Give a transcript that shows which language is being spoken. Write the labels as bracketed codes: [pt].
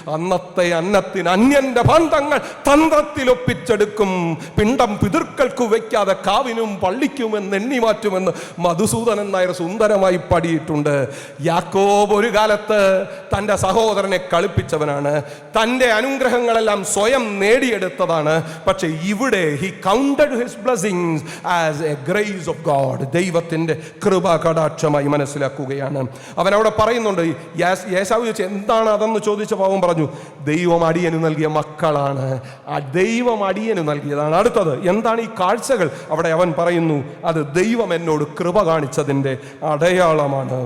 [ml] അന്നത്തെ അന്നത്തിന് അന്യന്റെ ബന്ധങ്ങൾ തന്ത്രത്തിലൊപ്പിച്ചെടുക്കും. പിണ്ടം പിതൃക്കൾക്ക് വയ്ക്കാതെ കാവിനും പള്ളിക്കുമെന്ന് എണ്ണി മാറ്റുമെന്ന് മധുസൂദനൻ നായർ സുന്ദരമായി പാടിയിട്ടുണ്ട്. യാക്കോബ് ഒരു കാലത്ത് തൻ്റെ സഹോദരനെ കളിപ്പിച്ചവനാണ്, തൻ്റെ അനുഗ്രഹങ്ങളെല്ലാം സ്വയം നേടിയെടുത്തതാണ്. പക്ഷെ ഇവിടെ [en] he counted his blessings as a grace of God. [ml] ദൈവത്തിന്റെ കൃപ കടാക്ഷമായി മനസ്സിലാക്കുകയാണ്. അവൻ അവിടെ പറയുന്നുണ്ട്, യേശാവ് ചോദിച്ചു എന്താണ് അതെന്ന് ചോദിച്ചപ്പോൾ അവൻ പറഞ്ഞു, ദൈവം അടിയന് നൽകിയ മക്കളാണ്, ദൈവം അടിയന് നൽകിയതാണ്. അടുത്തത് എന്താണ് ഈ കാഴ്ചകൾ? അവിടെ അവൻ പറയുന്നു, അത് ദൈവം എന്നോട് കൃപ കാണിച്ചതിൻ്റെ അടയാളമാണ്.